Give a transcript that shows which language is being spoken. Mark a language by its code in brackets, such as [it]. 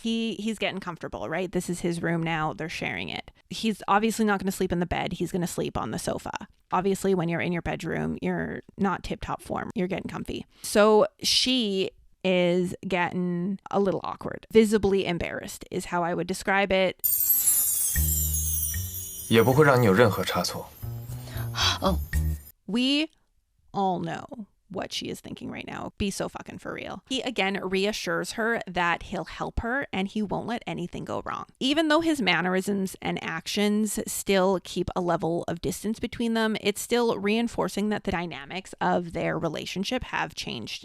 [en] He's getting comfortable, right? This is his room now. They're sharing it. He's obviously not going to sleep in the bed. He's going to sleep on the sofa. Obviously, when you're in your bedroom, you're not tip-top form. You're getting comfy. So she is getting a little awkward. Visibly embarrassed is how I would describe it. [zh] 也不会让你有任何差错。 [en] We all know what she is thinking right now. Be so fucking for real. He again reassures her that he'll help her and he won't let anything go wrong. Even though his mannerisms and actions still keep a level of distance between them, it's still reinforcing that the dynamics of their relationship have changed.